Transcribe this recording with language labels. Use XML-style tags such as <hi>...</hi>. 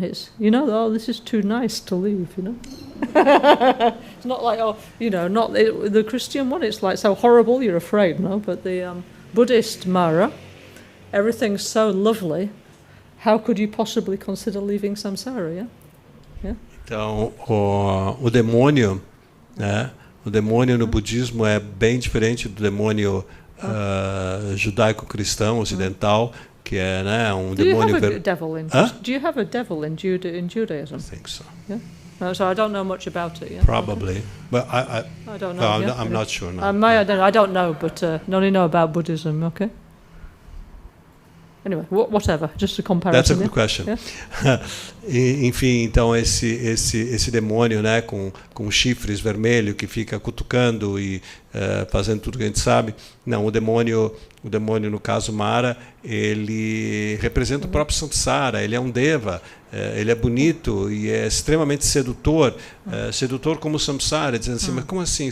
<en>It's oh, this is too nice to leave. It's not like not the Christian one. It's like so horrible you're afraid. No, but the Buddhist Mara, everything's so lovely. How could you possibly consider leaving samsara? Yeah.</en> <pt>Então, o demônio, né? O demônio no budismo é bem diferente do demônio judaico-cristão ocidental, que é, né, demônio.</pt> <en>Do you have a devil in Judaism? I think so. Yeah. No, so I don't know much about it. Yeah? Probably, but I don't know. No, I'm not sure. No. I don't know, but I only know about Buddhism. Okay. Anyway, whatever, just a comparison. That's a good question. Yeah.</en> <pt>Enfim, então esse demônio, né, com chifres vermelhos que fica cutucando e fazendo tudo que a gente sabe. Não, o demônio no caso Mara, ele representa o próprio samsara. Ele é um deva, ele é bonito e é extremamente sedutor, sedutor como o samsara, dizendo assim, mas como assim?</pt>